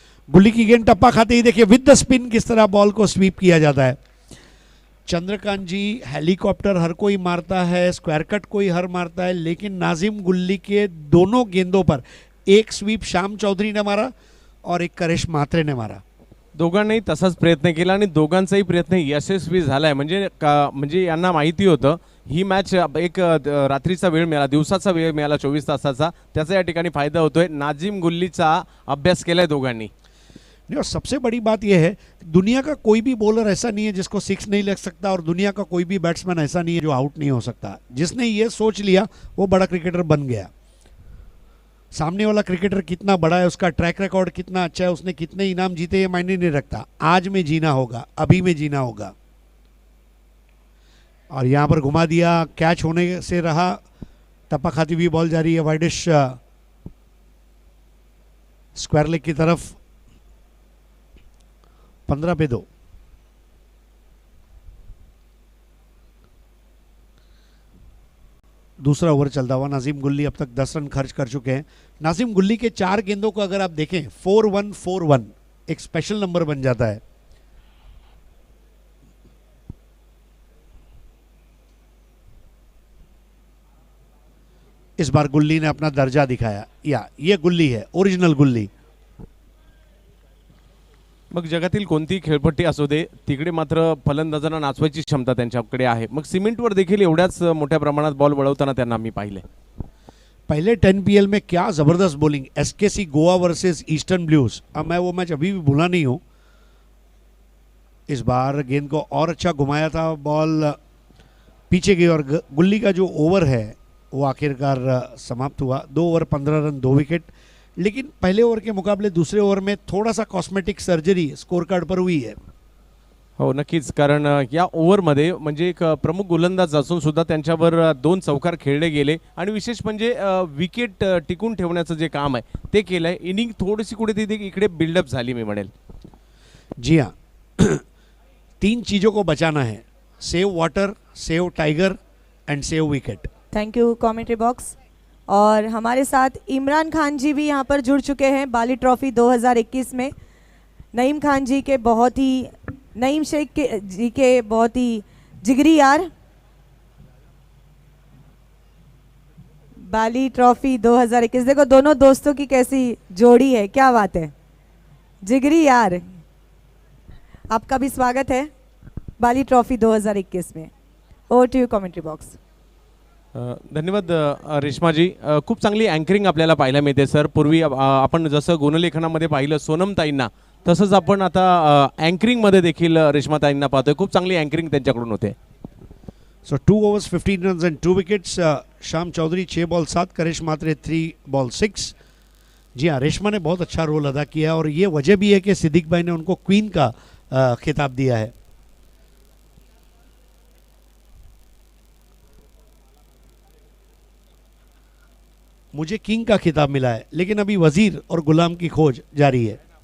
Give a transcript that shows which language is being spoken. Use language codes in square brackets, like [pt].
[hi] गुल्ली की गेंद टप्पा खाते ही देखिए विद द स्पिन किस तरह बॉल को स्वीप किया जाता है. चंद्रकांत जी हेलीकॉप्टर हर कोई मारता है, स्क्वायर कट कोई हर मारता है, लेकिन नाजिम गुल्ली के दोनों गेंदों पर एक स्वीप श्याम चौधरी ने मारा और एक करेश म्हात्रे ने मारा. [mr] दोघांनाही तसाच प्रयत्न केला आणि दोघांचाही प्रयत्न यशस्वी झालाय. म्हणजे यांना माहिती होतं ही मॅच एक रात्रीचा वेळ मिळाला, दिवसाचा वेळ मिळाला 24 तासाचा, त्याचा या ठिकाणी फायदा होतोय. नाझीम गुल्लीचा अभ्यास केलाय दोघांनी. [hi] और सबसे बड़ी बात यह है दुनिया का कोई भी बॉलर ऐसा नहीं है जिसको सिक्स नहीं लग सकता और दुनिया का कोई भी बैट्समैन ऐसा नहीं है जो आउट नहीं हो सकता. जिसने ये सोच लिया वो बड़ा क्रिकेटर बन गया. सामने वाला क्रिकेटर कितना बड़ा है, उसका ट्रैक रिकॉर्ड कितना अच्छा है, उसने कितने इनाम जीते ये मायने नहीं रखता. आज में जीना होगा, अभी में जीना होगा. और यहाँ पर घुमा दिया, कैच होने से रहा, टप्पा खाती हुई बॉल जा रही है वाइडिश स्क्वायर लेग की तरफ. 15 पे 2. दूसरा ओवर चलता हुआ नाजिम गुल्ली अब तक 10 रन खर्च कर चुके हैं. नाजिम गुल्ली के 4 गेंदों को अगर आप देखें 4-1-4-1 एक स्पेशल नंबर बन जाता है. इस बार गुल्ली ने अपना दर्जा दिखाया. ये गुल्ली है, ओरिजिनल गुल्ली. [mr] मग जगातील कोणतीही खेळपट्टी असू दे, तिकडे मात्र फलंदाजांना नाचवायची क्षमता त्यांच्याकडे आहे. मग सिमेंटवर देखील एवढ्याच मोठ्या प्रमाणात बॉल वळवताना त्यांना मी पाहिले. [hi] पहले 10 PL में क्या ज़बरदस्त bowling. SKC Goa versus eastern blues. अब मैं वो मैच अभी भी भूला नहीं हूँ. इस बार गेंद को और अच्छा घुमाया था, बॉल पीछे गई और गुल्ली का जो ओवर है वो आखिरकार समाप्त हुआ. 2 ओवर 15 रन 2 विकेट. लेकिन पहले ओवर के मुकाबले दूसरे ओवर में थोड़ा सा कॉस्मेटिक सर्जरी स्कोर कार्ड पर हुई है. [mr] हो नक्कीच, कारण या ओव्हरमध्ये म्हणजे एक प्रमुख गोलंदाज असून सुद्धा त्यांच्यावर 2 चौकार खेळले गेले आणि विशेष म्हणजे विकेट टिकून ठेवण्याचं जे काम आहे ते केलंय. इनिंग थोडीशी कुठेतरी इकडे बिल्डअप झाली मी म्हणेल. [hi] जी हाँ. 3 चीज़ों को बचाना है. [en] Save water, save tiger and save wicket. Thank you commentary box. [hi] और हमारे साथ इमरान खान जी भी यहाँ पर जुड़ चुके हैं बाली ट्रॉफी 2021 में. नईम खान जी के बहुत ही, नईम शेख के जी के बहुत ही जिगरी यार. बाली ट्रॉफी 2021 देखो दोनों दोस्तों की कैसी जोड़ी है, क्या बात है. जिगरी यार, आपका भी स्वागत है बाली ट्रॉफी 2021 में. [en] Over to you commentary box. [mr] धन्यवाद रेश्माजी. खूप चांगली अँकरिंग आपल्याला पाहायला मिळते सर. पूर्वी आपण जसं गुणलेखनामध्ये पाहिलं सोनमताईंना, तसंच आपण आता अँकरिंगमध्ये देखील रेश्माताईंना पाहतोय. खूप चांगली अँकरिंग त्यांच्याकडून होते. [en] So 2 overs 15 runs and 2 wickets. Shyam Chaudhary 6 ball 7, Karesh Mhatre 3 ball 6. [hi] जी हाँ, रेशमा ने बहुत अच्छा रोल अदा किया और ये वजह भी है कि सिद्दीक भाई ने उनको क्वीन का खिताब दिया है. मुझे किंग का खिताब मिला है, लेकिन अभी वजीर और गुलाम की खोज जारी है.